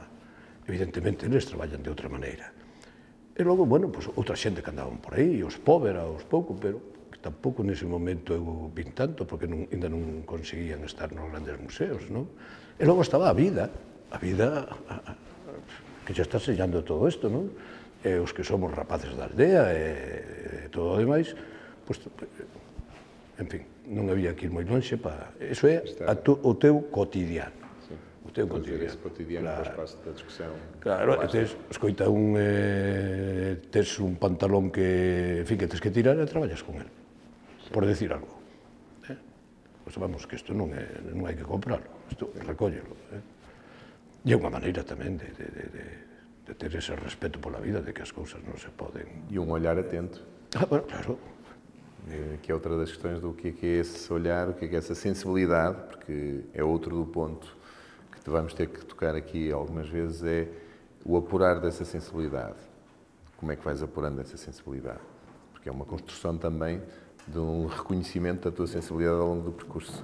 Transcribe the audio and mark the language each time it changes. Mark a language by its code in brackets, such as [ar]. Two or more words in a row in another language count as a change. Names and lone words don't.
[gl] Evidentemente, eles traballan de outra maneira. E logo, bueno, pues, outra xente que andaban por aí, os Povera, aos pouco, pero que tampouco nese momento eu vin tanto, porque ainda non conseguían estar nos grandes museos, non? E logo estaba a vida que xa está sellando todo isto, non? E os que somos rapaces da aldea e todo o demais, pois, en fin, non había que ir moi longe para... Iso é o teu cotidiano. O teu cotidiano. [pt] Esse cotidiano faz parte da discussão. [gl] Claro, escoita tes un pantalón que, en fin, que tes que tirar e traballas con el, [es] por decir algo. [gl] Pois vamos, que isto non hai que comprarlo, isto recóllelo. E é unha maneira tamén de ter ese respeto pola vida, de que as cousas non se poden... [pt] E um olhar atento. [gl] Bueno, claro. [pt] Que é outra das questões do que é esse olhar, o que é essa sensibilidade, porque é outro do ponto que vamos ter que tocar aqui algumas vezes, é o apurar dessa sensibilidade. Como é que vais apurando essa sensibilidade? Porque é uma construção também de um reconhecimento da tua sensibilidade ao longo do percurso.